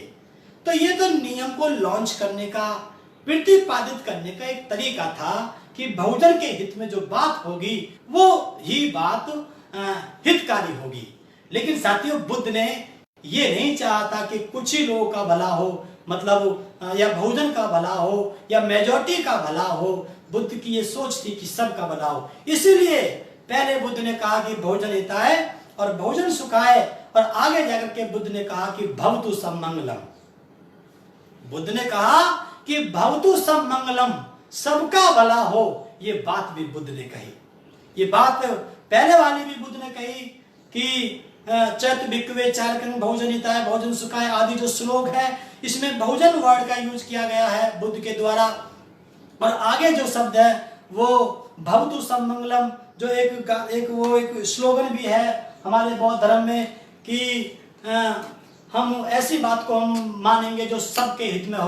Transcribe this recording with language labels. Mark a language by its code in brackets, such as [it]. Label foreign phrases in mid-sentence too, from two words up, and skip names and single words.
[hi] तो ये तो नियम को लॉन्च करने का, प्रतिपादित करने का एक तरीका था कि बहुजन के हित में जो बात होगी वो ही बात हितकारी होगी। लेकिन साथियों, बुद्ध ने ये नहीं चाहा था कि कुछ ही लोगों का भला हो, मतलब या बहुजन का भला हो या मेजॉरिटी का भला हो। बुद्ध की ये सोच थी कि सबका भला हो। इसीलिए पहले बुद्ध ने कहा कि [pi] बहुजन हिताय [hi] और [pi] बहुजन सुखाय, [hi] और आगे जाकर के बुद्ध ने कहा कि [pi] भवतु सब मंगलम। [hi] बुद्ध ने कहा कि [pi] भवतु सब मंगलम, [hi] सबका भला हो। ये बात भी बुद्ध ने कही। ये बात पहले वाली भी बुद्ध ने कही कि [pi] चैत भिक्खवे चारकं बहुजन हिताय बहुजन सुखाय [hi] आदि जो श्लोक है, इसमें बहुजन वर्ड का यूज किया गया है बुद्ध के द्वारा। और आगे जो शब्द है वो [pi] भवतु सब मंगलम, [hi] जो एक स्लोगन भी है हमारे बौद्ध धर्म में कि हम ऐसी बात को हम मानेंगे जो सबके हित में हो।